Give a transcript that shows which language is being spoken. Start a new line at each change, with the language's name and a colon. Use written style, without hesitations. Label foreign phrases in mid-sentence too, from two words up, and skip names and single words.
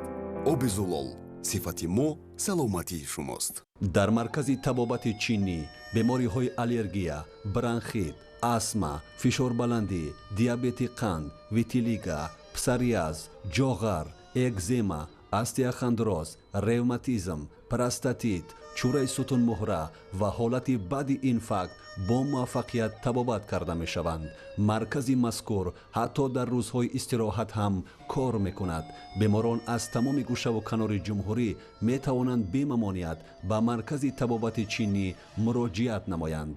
Tajik: оби зулол, сифати мо саломатии шумост. дар маркази табобати чинӣ бемориҳои аллергия, бронхит, астма, фишорбаландӣ, диабети қанд, витилиго, псориаз, ҷоғар, экзема, остеохондроз, ревматизм, простатит, чурраи сутуни мӯҳра ва ҳолати баде ин фақат бо муваффақият табобат карда мешаванд. Маркази мазкур ҳатто дар рӯзҳои истироҳат ҳам кор мекунад. Беморон аз тамоми гӯша ва канори ҷумҳурӣ метавонанд бемамониат ба маркази табобати чинӣ муроҷиат намоянд.